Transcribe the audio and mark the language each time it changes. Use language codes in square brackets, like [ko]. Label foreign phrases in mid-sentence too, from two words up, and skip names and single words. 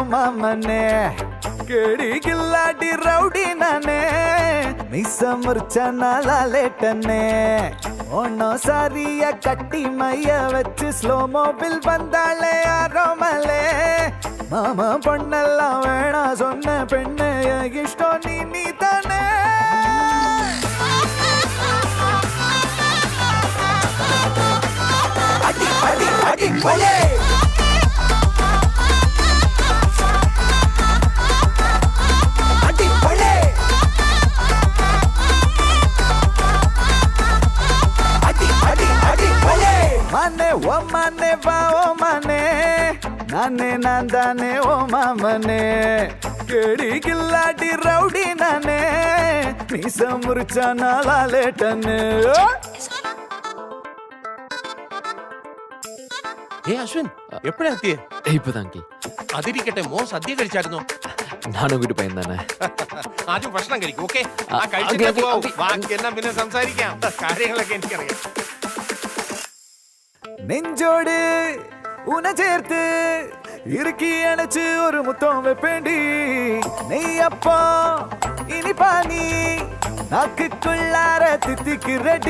[ta] மாமனே கேடி கில்லாடி ரவுடி நானே மிச முறிச்ச நாளா லேட்டனே ஒன்னும் சாரிய கட்டி மைய வச்சு [en] slow mobile [ta] வந்தாளே ஆரோமலே மாமா பொண்ணெல்லாம் வேணா சொன்ன பெண்ணு இஷ்டம் நீ தானே அடி அடி அடி போலே Mane, ஓ மானே, வா ஓ மானே, நானே நந்தனே ஓ மாமனே, கேடி கில்லாடி ரவுடி நானே, மீசை முறிச்ச நாளா லேட்டானே. [en] Hey Ashwin, [ml] എപ്പോഴാ എത്തിയേ? ഇപ്പതാ അങ്കിൾ. അതിരിക്കട്ടെ, മോൻ സദ്യ കഴിച്ചായിരുന്നോ? ഞാനും കൂടി പയ്യന്താണ്. ആദ്യം ഭക്ഷണം കഴിക്കും, ഓക്കെ? ആ കഴിച്ചിട്ട് പോവും. ബാക്കി എല്ലാം പിന്നെ സംസാരിക്കാം. കാര്യങ്ങളൊക്കെ എനിക്കറിയാം. [ta] நெஞ்சோடு உன சேர்த்து இறுக்கி அணைச்சு ஒரு முத்தம் வைப்பேண்டி நெய்யப்பா இனிப்பானி நாக்குக்குள்ளார தித்திக்கு ரெடி